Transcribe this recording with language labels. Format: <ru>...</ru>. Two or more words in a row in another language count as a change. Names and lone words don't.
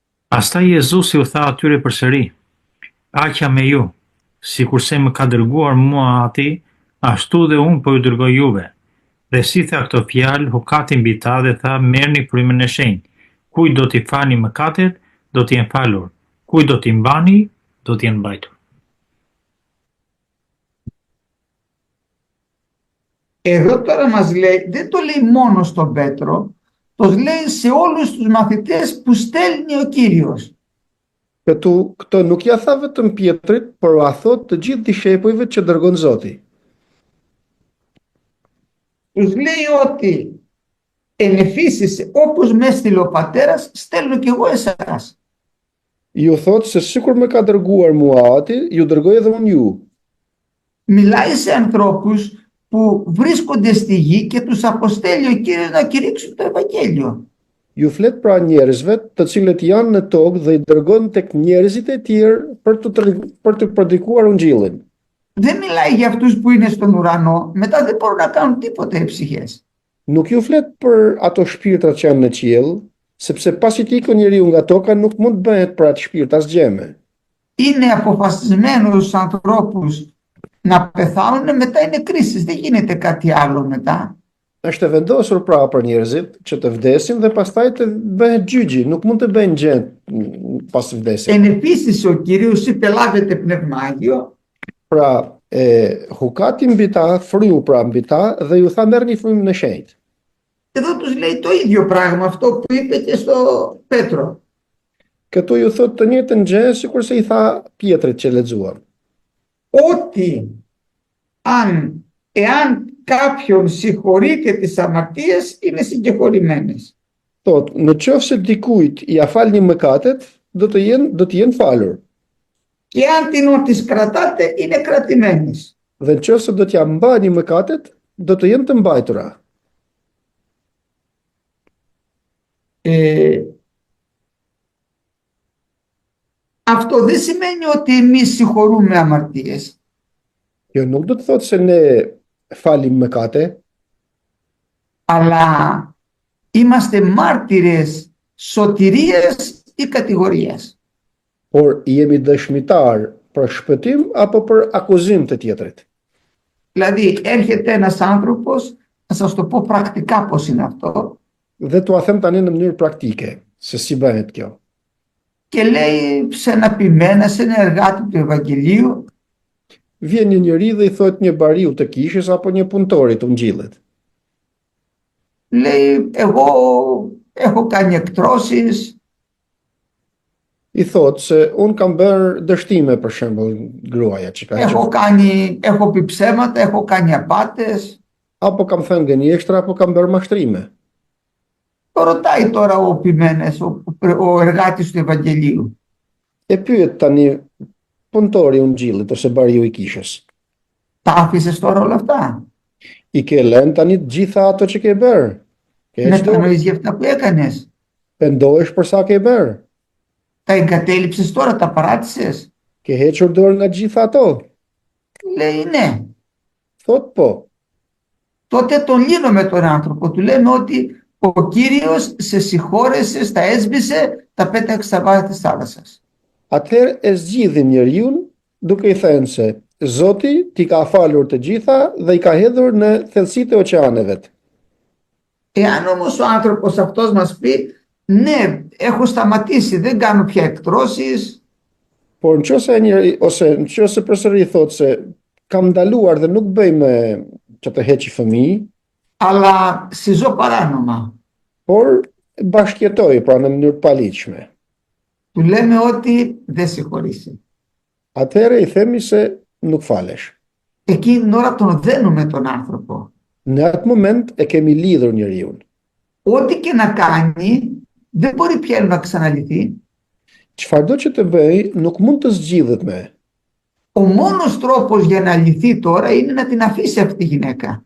<sq>Pastaj Jezusi u tha atyre përsëri: "Aqja me ju, sikurse më ka dërguar mua Ati, ashtu dhe unë po ju dërgoj juve." Dhe si tha këto fjalë, hukati mbi ta dhe tha: "Merrni frymën e shenjtë. Kujt do t'i falni mëkatet, do t'i jenë falur. Kujt do t'i mbani, do t'i jenë mbajtur."</sq> <el>Εδώ τώρα μας λέει, δεν το λέει μόνο στον Πέτρο, το λέει σε όλους τους μαθητές που στέλνει ο Κύριος.</el> <sq>Këto nuk ja tha vetëm Pjetrit, por a thot të gjithë dishepujve që dërgon Zoti.</sq> <el>Τους λέει ότι εν εφήσεις όπως με έστειλε ο πατέρας, στέλνω κι εγώ εσάς.</el> <sq>Ju thot se sikur më ka dërguar mua Ati, ju dërgoj edhe unë ju.</sq> <el>Μιλάει σε ανθρώπους που βρίσκονται στη γη και τους αποστέλει ο Κύριος να κηρύξουν το Ευαγγέλιο.</el> <sq>Ju flet pra njerëzve të cilët janë në tokë dhe i dërgon tek njerëzit e tjerë për të predikuar Ungjillin.</sq> <el>Δεν μιλάει για αυτούς που είναι στον ουρανό, μετά δεν μπορούν να κάνουν τίποτα οι ψυχές.</el> <sq>Nuk ju flet për ato shpirtra që janë në qiell, sepse pasi të ikën njeriu nga toka nuk mund të bëhet për atë shpirt asgjë.</sq> <el>Είναι αποφασισμένους στους ανθρώπους να πεθάνουν, μετά είναι κρίσεις, δεν γίνεται κάτι άλλο μετά.</el> <sq>Është e vendosur pra për njerëzit që të vdesin dhe pastaj të bëhet gjyqi, nuk mund të bëjnë gjë pas vdesjes.</sq> <el>Εν επίσης ο Κύριος είπε λάβετε πνεύμα Άγιο.</el> <sq>Pra, hukati mbi ta, fryu pra mbi ta dhe ju tha merrni frymën e shenjtë.</sq> <el>Εδώ τους λέει το ίδιο πράγμα, αυτό που είπε και στο Πέτρο.</el> <sq>Këtu ju thot të njëjtën gjë sikurse i tha Pjetrit që lexuam.</sq> <el>Ότι εάν κάποιον συγχωρείτε τις αμαρτίες, είναι συγκεχωρημένες.</el> <sq>Thot, në qoftë se dikujt i afalni mëkatet, do të jenë falur.</sq> <el>Και αν τις κρατάτε, είναι κρατημένες.</el> <sq>Dhe në qoftë se do t'ja mbani mëkatet, do të jenë të mbajtura.</sq> <el>Αυτό δεν σημαίνει ότι εμείς συγχωρούμε αμαρτίες.</el> <sq>Kjo nuk do të thotë se ne falim mëkate,</sq> <el>αλλά είμαστε μάρτυρες σωτηρίας ή κατηγορίας.</el> <sq>por jemi dëshmitar për shpëtim apo për akuzim të tjetrit.</sq> <el>Δηλαδή έρχεται ένας άνθρωπος, να σας το πω πρακτικά πώς είναι αυτό,</el> <sq>Dhe t'ua them tani në mënyrë praktike se si bëhet kjo.</sq> <el>και λέει σε ένα ποιμένα, σε ένα εργάτη του Ευαγγελίου,</el> <sq>Vjen një njeri dhe i thot një bariu të kishës apo një punëtori të Ungjillit.</sq> <el>λέει εγώ έχω κάνει εκτρώσεις,</el> <sq>I thot se un kam bërë dështime për shembull gruaja që ka qenë,</sq> <el>έχω πει ψέματα, έχω κάνει απάτες.</el> <sq>apo kam thënë gënjeshtra apo kam bërë mashtrime.</sq> <el>Το ρωτάει τώρα ο ποιμένες, ο εργάτης του Ευαγγελίου.</el> <sq>E pyet tani punëtori i Ungjillit ose bariu i kishës.</sq> <el>Τα άφησες τώρα όλα αυτά?</el> <sq>I ke lënë tani të gjitha ato që ke bërë? Ke hequr dorë?</sq> <el>Μετανοείς για αυτά που έκανες?</el> <sq>Pendohesh për sa ke bërë?</sq> <el>Τα εγκατέλειψες τώρα, τα παράτησες?</el> <sq>Ke hequr dorë nga gjitha ato?</sq> <el>Λέει ναι.</el> <sq>Thot po.</sq> <el>Τότε τον λύνουμε τον άνθρωπο. Του λέμε ότι ο Κύριος σε συγχώρεσε, στα έσβησε, τα πέταξε στα βάθη της θάλασσας.</el> <sq>Atëherë e zgjidhim njeriun duke i thënë se Zoti t'i ka falur të gjitha dhe i ka hedhur në thellësitë e oqeanevet.</sq> <el>Εάν όμως ο άνθρωπος αυτός μας πει ναι, έχω σταματήσει, δεν κάνω πια εκτρώσεις,</el> <sq>Por nëse përsëri thotë se kam ndaluar dhe nuk bëj më që të heqi fëmijë,</sq> <el>αλλά συζώ παράνομα,</el> <sq>por bashkëjetoj pra në mënyrë të paligjshme.</sq> <el>του λέμε ότι δεν συγχωρήσει.</el> <sq>Atëherë i themi se nuk falesh.</sq> <el>Εκείνη την ώρα τον δένουμε τον άνθρωπο.</el> <sq>Në atë moment e kemi lidhur njeriu.</sq> <el>Ό,τι και να κάνει, δεν μπορεί πια να ξαναλυθεί.</el> <sq>Çfarëdo që të bëj nuk mund të zgjidhet me.</sq> <el>Ο μόνος τρόπος για να λυθεί τώρα είναι να την αφήσει αυτή τη γυναίκα.</el>